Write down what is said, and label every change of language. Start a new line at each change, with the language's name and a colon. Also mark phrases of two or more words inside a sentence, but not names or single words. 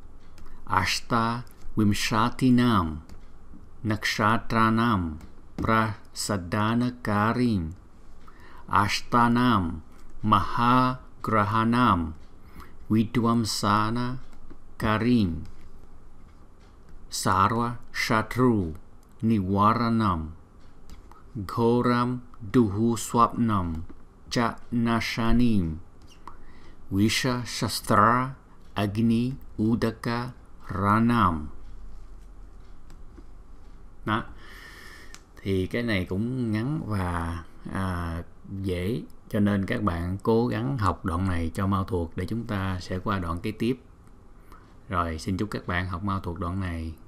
Sanskrit: aṣṭa-viṃśatīnāṃ, nakṣatrān, pra-sādana-karīṃ, aṣṭānāṃ, mahā-grahān, vidhvaṃsana-karīṃ, sarva-śatru-nivāran, ghorāṃ duḥ-svapnāṃ ca nāśanīṃ, viṣa-śastra-agni-udaka-ran.
Vietnamese: Đó. Thì cái này cũng ngắn và dễ, cho nên các bạn cố gắng học đoạn này cho mau thuộc để chúng ta sẽ qua đoạn kế tiếp. Rồi, xin chúc các bạn học mau thuộc đoạn này.